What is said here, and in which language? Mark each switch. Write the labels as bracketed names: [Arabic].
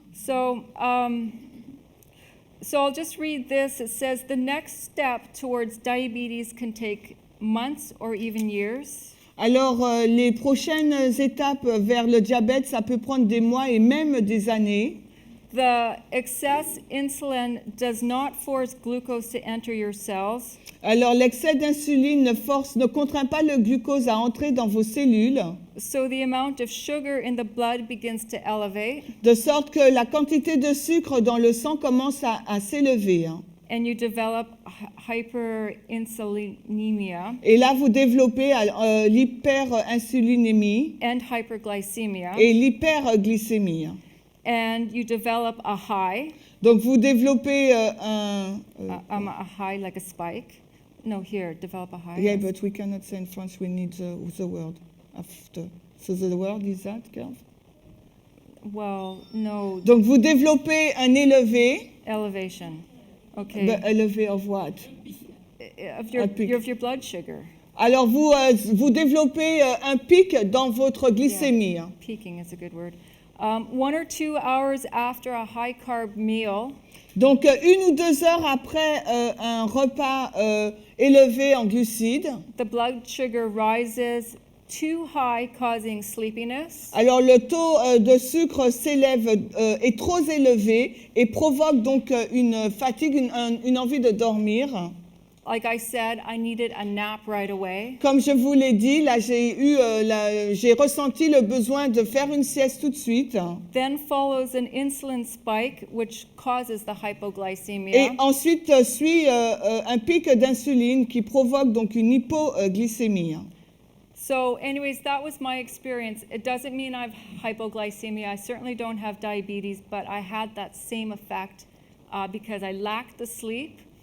[English] So I'll just read this. It says, the next step towards diabetes can take months or even years. [French] Alors, les prochaines étapes vers le diabète, ça peut prendre des mois et même des années. [English] The excess insulin does not force glucose to enter your cells. [French] Alors, l'excès d'insuline ne contraint pas le glucose à entrer dans vos cellules, [English] So the amount of sugar in the blood begins to elevate, [French] de sorte que la quantité de sucre dans le sang commence à s'élever. [English] and you develop hyperinsulinemia [French] Et là, vous développez l'hyperinsulinémie [English] and hyperglycemia, [French] et l'hyperglycémie. [English] and you develop a high, [French] Donc, vous développez [English] a high like a spike. No, here, develop a high. Yeah, but we cannot say in French, we need the word after. So the word is that, girl? Well, no, [French] Donc, vous développez un élevé. [English] elevation. Okay. But élevé of what? Of your, a peak. of your blood sugar. [French] Alors, vous développez un pic dans votre glycémie. [English] Peaking is a good word. 1 or 2 hours after a high carb meal, [French] Donc, 1 ou 2 heures après un repas élevé en glucides, [English] the blood sugar rises too high, causing sleepiness, [French] alors le taux de sucre s'élève, est trop élevé et provoque donc une fatigue, une envie de dormir. [English] Like I said, I needed a nap right away. [French] Comme je vous l'ai dit, là j'ai ressenti le besoin de faire une sieste tout de suite. [English] Then follows an insulin spike, which causes the [French] Et [English] hypoglycemia. [French] ensuite suit un pic d'insuline qui provoque donc une hypoglycémie. [English] So anyways, that was my experience. It doesn't mean I've hypoglycemia. I certainly don't have diabetes, but I had that same effect because I lacked the sleep.